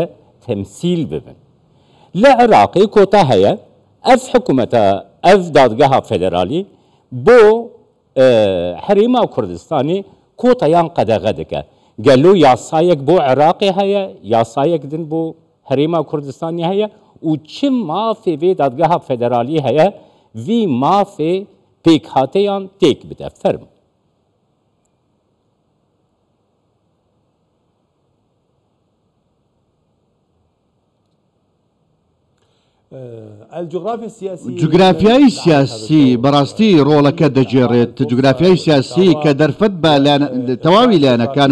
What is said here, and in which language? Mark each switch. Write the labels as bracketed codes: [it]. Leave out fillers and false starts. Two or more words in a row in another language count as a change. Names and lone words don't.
[ku] تەمسیل ببن لە عراقی کۆتا هەیە ئەف حکوومەتە ئەف دادگەها فێدرالی بۆ هەرێما کوردستانی کۆتەیان قەدەغە دەکە گەلو یاسایەک بۆ عراقی هەیە یاسایەک دن بۆ هەرێما کوردستانی هەیە و چ مافێ vê دادگەها فێدرالی هەیە vî mafê pêkhateyan têk bide ferm. [ckb] جوگرافیای سیاسی بەڕاستی ڕۆڵەکە دەجێڕێت جوگرافیای سیاسی کە دەرفەت بە تەواوی لایەنەکان